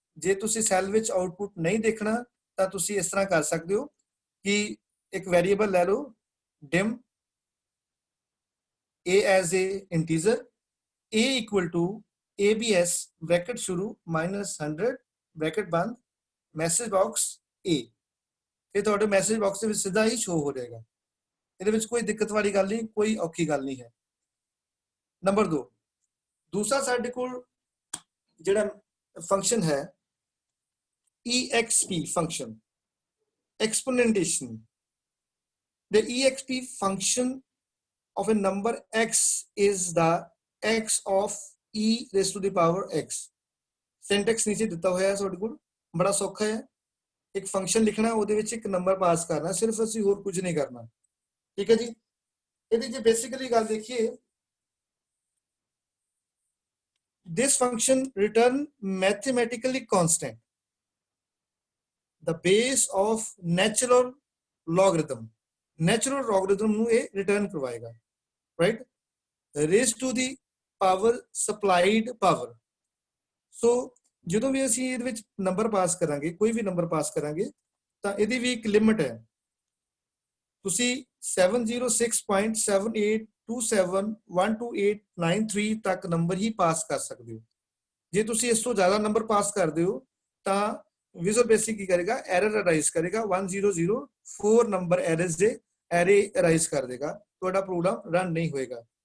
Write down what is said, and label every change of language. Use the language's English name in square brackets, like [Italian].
[Punjabi] ਜੇ ਤੁਸੀਂ ਸੈੱਲ ਵਿੱਚ ਆਊਟਪੁੱਟ ਨਹੀਂ ਦੇਖਣਾ ਤਾਂ ਤੁਸੀਂ ਇਸ ਤਰ੍ਹਾਂ ਕਰ ਸਕਦੇ ਹੋ ਕਿ ਇੱਕ ਵੈਰੀਏਬਲ ਲੈ ਲਓ [English] dim a as a integer, a equal to ABS [Hindi] bracket शुरू -100 ब्रैकेट बंद मैसेज बॉक्स A, [Punjabi] फिर ਤੁਹਾਡੇ ਮੈਸੇਜ ਬਾਕਸ ਦੇ ਵਿੱਚ ਸਿੱਧਾ ਹੀ ਸ਼ੋ ਹੋ ਜਾਏਗਾ। ਇਹਦੇ ਵਿੱਚ ਕੋਈ ਦਿੱਕਤ ਵਾਲੀ ਗੱਲ ਨਹੀਂ, ਕੋਈ ਔਖੀ ਗੱਲ ਨਹੀਂ ਹੈ। ਨੰਬਰ 2, ਦੂਸਰਾ ਸਾਡੇ ਕੋਲ ਜਿਹੜਾ ਫੰਕਸ਼ਨ ਹੈ EXP function, exponentation. [English] The EXP function of a number x is the x of e raised to the power x. [Punjabi] Syntax नीचे ਦਿੱਤਾ ਹੋਇਆ ਹੈ ਤੁਹਾਡੇ ਕੋਲ, ਬੜਾ ਸੌਖਾ ਹੈ। ਇੱਕ ਫੰਕਸ਼ਨ ਲਿਖਣਾ, ਉਹਦੇ ਵਿੱਚ ਇੱਕ ਨੰਬਰ ਪਾਸ ਕਰਨਾ, ਸਿਰਫ ਅਸੀਂ ਹੋਰ ਕੁਝ ਨਹੀਂ ਕਰਨਾ, ਠੀਕ ਹੈ ਜੀ। ਇਹਦੀ ਜੇ ਬੇਸਿਕਲੀ ਗੱਲ ਦੇਖੀਏ, [English] this function return mathematically constant, the base of natural logarithm. [Punjabi] Natural logarithm ਨੂੰ ਇਹ return ਕਰਵਾਏਗਾ, right? [English] Raised to the power supplied power. [Punjabi] So ਜਦੋਂ ਵੀ ਅਸੀਂ ਇਹਦੇ ਵਿੱਚ ਨੰਬਰ ਪਾਸ ਕਰਾਂਗੇ, ਕੋਈ ਵੀ ਨੰਬਰ ਪਾਸ ਕਰਾਂਗੇ, ਤਾਂ ਇਹਦੀ ਵੀ ਇੱਕ ਲਿਮਿਟ ਹੈ। ਤੁਸੀਂ 706.78271289 ਤੱਕ ਨੰਬਰ ਹੀ ਪਾਸ ਕਰ ਸਕਦੇ ਹੋ। ਜੇ ਤੁਸੀਂ ਇਸ ਤੋਂ ਜ਼ਿਆਦਾ ਨੰਬਰ ਪਾਸ ਕਰਦੇ ਹੋ ਤਾਂ ਵਿਜ਼ੂਅਲ ਬੇਸਿਕ ਕੀ ਕਰੇਗਾ, ਐਰਰ ਅਰਾਈਜ਼ ਕਰੇਗਾ, 1004 ਨੰਬਰ ਐਰਰਸ ਦੇ ਐਰੇ ਅਰਾਈਜ਼ ਕਰ ਦੇਗਾ, ਤੁਹਾਡਾ ਪ੍ਰੋਗਰਾਮ ਰਨ ਨਹੀਂ ਹੋਏਗਾ।